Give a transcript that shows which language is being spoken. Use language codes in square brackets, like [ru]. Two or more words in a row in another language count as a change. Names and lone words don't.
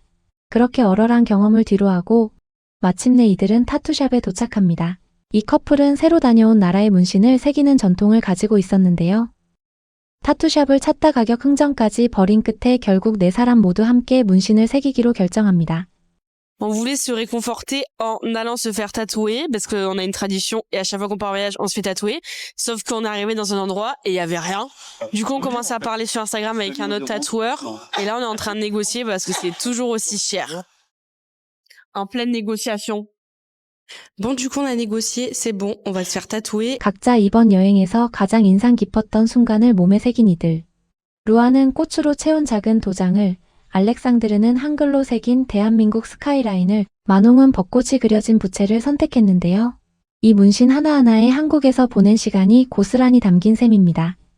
[ko] 그렇게 얼얼한 경험을 뒤로하고 마침내 이들은 타투샵에 도착합니다. 이 커플은 새로 다녀온 나라의 문신을 새기는 전통을 가지고 있었는데요. 타투샵을 찾다 가격 흥정까지 벌인 끝에 결국 네 사람 모두 함께 문신을 새기기로 결정합니다. [fr] On voulait se réconforter en allant se faire tatouer, parce qu'on a une tradition, et à chaque fois qu'on part en voyage, on se fait tatouer. Sauf qu'on est arrivé dans un endroit, et il y avait rien. Du coup, on commence à parler sur Instagram avec un autre tatoueur, et là, on est en train de négocier, parce que c'est toujours aussi cher. En pleine négociation. Bon, du coup, on a négocié, c'est bon, on va se faire tatouer. [ko] 각자 이번 여행에서 가장 인상 깊었던 순간을 몸에 새긴 이들. 루아는 꽃으로 채운 작은 도장을, 알렉상드르는 한글로 새긴 대한민국 스카이라인을, 마농은 벚꽃이 그려진 부채를 선택했는데요. 이 문신 하나하나에 한국에서 보낸 시간이 고스란히 담긴 셈입니다.